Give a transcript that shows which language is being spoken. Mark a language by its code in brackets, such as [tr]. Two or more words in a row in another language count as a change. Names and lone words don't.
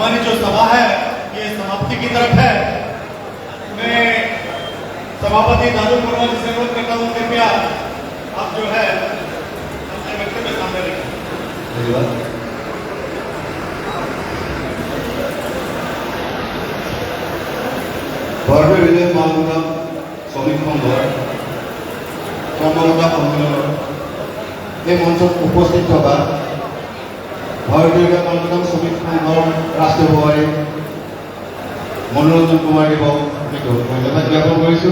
[hi] जो सभा है ये समाप्ति की तरफ है। मैं सभापति दादू कुर्मा जी से अनुरोध करता हूँ, कृपया आप जो है अपने वक्तव्य सामने रखें। धन्यवाद। [as] ভাৰতীয় ৰেলৱে মালগুদাম শ্ৰমিক সংঘৰ কৰ্মকৰ্তা সন্মিলনৰ এই মঞ্চত উপস্থিত থকা ভাৰতীয় ৰেলৱে মালগুদাম শ্ৰমিক সংঘৰ ৰাষ্ট্ৰীয় সভাপতি মনোৰঞ্জন কুমাৰ দেৱক আমি ধন্যবাদ জ্ঞাপন কৰিছোঁ।